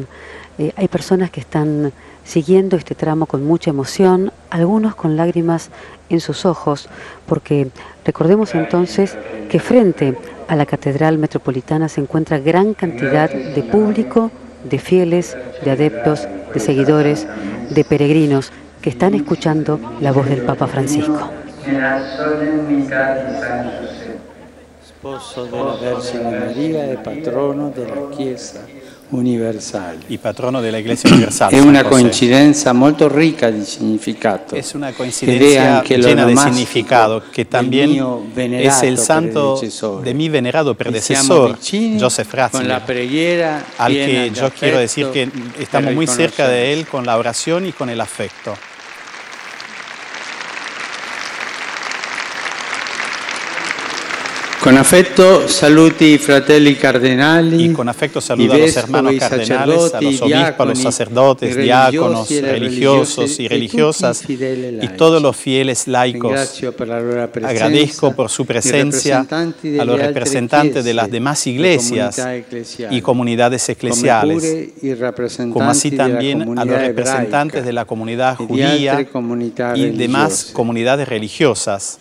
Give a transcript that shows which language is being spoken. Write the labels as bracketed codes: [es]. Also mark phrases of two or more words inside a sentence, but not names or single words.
[es] Hay personas que están siguiendo este tramo con mucha emoción, algunos con lágrimas en sus ojos, porque recordemos entonces que frente a la Catedral Metropolitana se encuentra gran cantidad de público, de fieles, de adeptos, de seguidores, de peregrinos que están escuchando la voz del Papa Francisco. [it] Sposo della Vergine Maria e patrono della Chiesa universale. [es] Y patrono de la Iglesia Universal. [it] È una coincidenza molto ricca di significato. [es] Es una coincidencia llena de significado, que también es el santo de mi venerado predecesor, Joseph Ratzinger, al que yo quiero decir que estamos muy cerca de él con la oración y con el afecto. Con afecto [it] saluti i fratelli cardinali. [es] Y con afecto saludo a los hermanos cardenales, a los obispos, a los sacerdotes, diáconos, religiosos y religiosas y todos los fieles laicos. Agradezco por su presencia a los representantes de las demás iglesias y comunidades eclesiales, como así también a los representantes de la comunidad judía y demás comunidades religiosas.